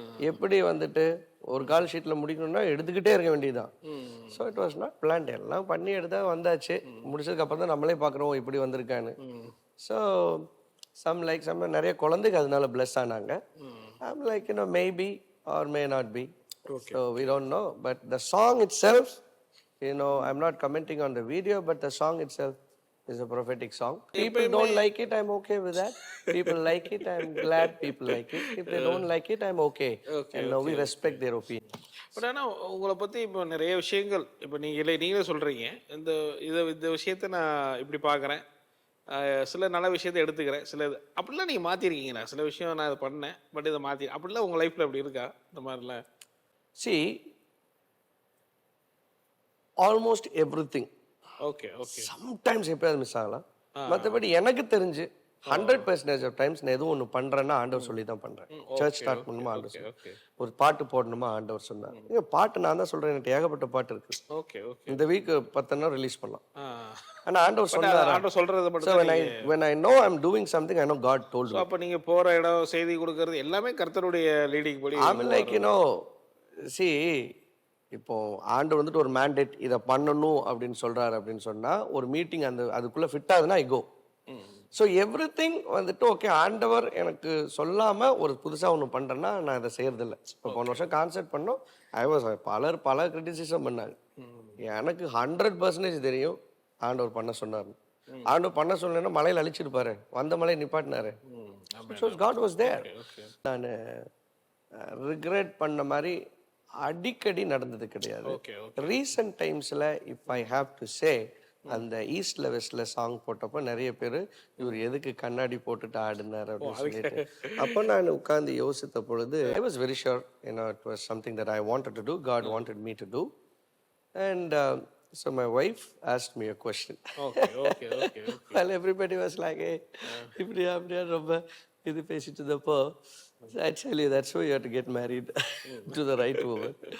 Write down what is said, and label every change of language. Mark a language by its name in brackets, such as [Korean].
[Tamil] எப்படி வந்துட்டு ஒரு கால் ஷீட்டில் முடிக்கணும்னா எடுத்துக்கிட்டே இருக்க வேண்டியதுதான். [English] So it was not planned. [Tamil] எல்லாம் பண்ணி எடுத்தா வந்தாச்சு. முடிச்சதுக்கு அப்புறம் தான் நம்மளே பார்க்குறோம் இப்படி வந்திருக்கான்னு. ஸோ சம் நிறைய குழந்தைங்க அதனால பிளஸ் ஆனாங்க. [English] I'm like maybe or may not be. So we don't know, but the song itself, I'm not commenting on the video, but the song itself is a prophetic song. People don't like it, I'm okay with that. People like it, I'm glad people like it. If they don't like it, I'm okay. And we respect their opinion. [Tamil] But ஆனால் உங்களை பற்றி இப்போ நிறைய விஷயங்கள் இப்போ நீங்களே சொல்கிறீங்க, இந்த விஷயத்த நான் இப்படி பார்க்குறேன், சில நல்ல விஷயத்தை எடுத்துக்கிறேன், சில அப்படிலாம் நீங்கள் மாற்றிருக்கீங்களா? சில விஷயம் நான் இதை பண்ணேன் பட் இதை மாற்றி அப்படிலாம் உங்கள் லைஃப்பில் அப்படி இருக்கா இந்த மாதிரிலாம்? [English] See, almost everything. Okay. [Tamil] Sometimes எப்பயாவது மிஸ் ஆகலாம். மற்றபடி எனக்கு தெரிஞ்சு 100% ஆஃப் டைம்ஸ் நான் எதுவும் ஒன்று பண்றேன்னா ஆண்டவர் சொல்லி தான் பண்றேன். சர்ச் ஸ்டார்ட் பண்ணுமா ஆண்டவர் சொன்னார், ஒரு பாட்டு போடணுமா ஆண்டவர் சொன்னார். பாட்டு நான் தான் சொல்றேன், எனக்கு ஏகப்பட்ட பாட்டு இருக்கு. இந்த வீக் 10 நாள் ரிலீஸ் பண்ணலாம். ஆனா ஆண்டவர் சொன்னார், ஆண்டவர் சொல்றது மட்டும். [English] when I know I'm doing something, I know God told me. [Tamil] அப்ப நீங்க போற இடம், செய்தி கொடுக்கிறது எல்லாமே கர்த்தருடைய லீடிங் படி. [English] I'm like see, [Tamil] இப்போ ஆண்டவர் வந்துட்டு ஒரு மேண்டேட் இதை பண்ணணும் அப்படின்னு சொல்றாரு அப்படின்னு சொன்னா ஒரு மீட்டிங் அதுக்குள்ள ஃபிட் ஆகுதுன்னா [English] I go. [Tamil] ஸோ எவ்ரி திங் வந்துட்டு ஓகே, ஆண்டவர் எனக்கு சொல்லாம ஒரு புதுசா ஒன்று பண்றேன்னா நான் அதை செய்யறதில்ல. இப்போ போன வருஷம் கான்சர்ட் பண்ணோம், பல கிரிட்டிசிசம் பண்ணாங்க. எனக்கு 100% தெரியும் ஆண்டவர் பண்ண சொன்னார். ஆண்டவர் பண்ண சொன்னா மலையில அழிச்சிருப்பாரு, வந்த மலையை நிப்பாட்டினாரு. [English] God was there. [Tamil] நான் ரிக்ரெட் பண்ண மாதிரி அடிக்கடி நடந்தது கிடையாது. ரீசன்ட் டைம்ஸ்ல [English] if I have to say, [Tamil] அந்த ஈஸ்ட்ல வெஸ்ட்ல சாங் போட்டப்போ நிறைய பேர் இவர் எதுக்கு கண்ணாடி போட்டுட்டு ஆடினார் அப்படின்னு சொல்லிட்டு அப்போ நான் உட்கார்ந்து யோசித்த பொழுது [English] I was very sure it was something that I wanted to do, God wanted me to do. And so my wife asked me a question. Okay. Well, everybody was like, hey, [Tamil] இப்படியா ரொம்ப இது பேசிட்டு இருந்தப்போ [English] I tell you, that's why you have to get married to the right woman.